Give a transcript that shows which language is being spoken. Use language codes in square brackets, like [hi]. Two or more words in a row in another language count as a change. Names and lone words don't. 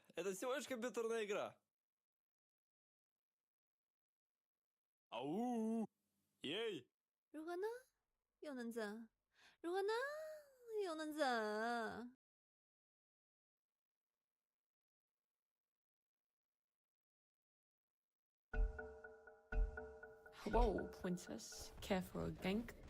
[ru] Это всего лишь компьютерная игра. Ау! Ей! [zh] 如何呢？又能怎？如何呢？又能怎？ [en] Whoa, princess. Care for a gank?